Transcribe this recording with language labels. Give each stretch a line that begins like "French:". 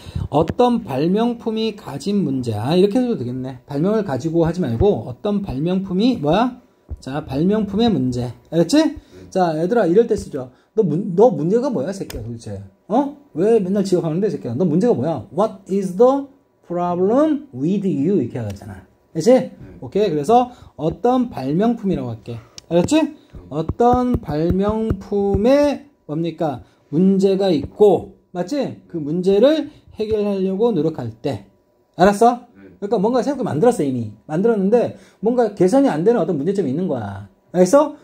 Korean: 어떤 발명품이 가진 문제. 이렇게 해도 되겠네. 발명을 가지고 하지 말고 어떤 발명품이 뭐야? 자, 발명품의 문제. 알았지? 네. 자, 얘들아 이럴 때 쓰죠. 너 문제가 뭐야, 새끼야, 도대체? 왜 맨날 지각하는데, 새끼야? 너 문제가 뭐야?
English: What is the problem with you?
Korean: 이렇게 하잖아. 알지? 네. 오케이. 그래서 어떤 발명품이라고 할게. 알았지? 어떤 발명품에 뭡니까? 문제가 있고, 맞지? 그 문제를 해결하려고 노력할 때. 알았어? 그러니까 뭔가 새롭게 만들었어, 이미. 만들었는데, 뭔가 개선이 안 되는 어떤 문제점이 있는 거야. 알겠어?